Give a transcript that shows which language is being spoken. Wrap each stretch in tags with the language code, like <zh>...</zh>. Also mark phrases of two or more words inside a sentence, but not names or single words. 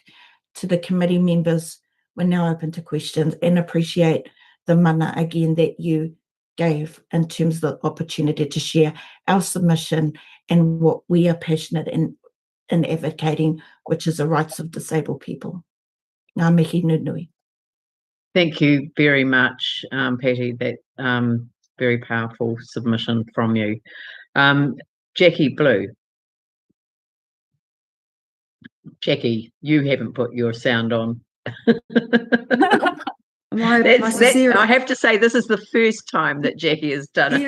<en>To the committee members, we're now open to questions and appreciate the mana again that you gave in terms of the opportunity to share our submission and what we are passionate in advocating, which is the rights of disabled people.</en> <mi>Ngā mihi nunui.</mi> <en>Thank you very much, Patty. That very powerful submission from you. Jackie Blue. Jackie, you haven't put your sound on. I have to say, this is the first time that Jackie has done it.</en>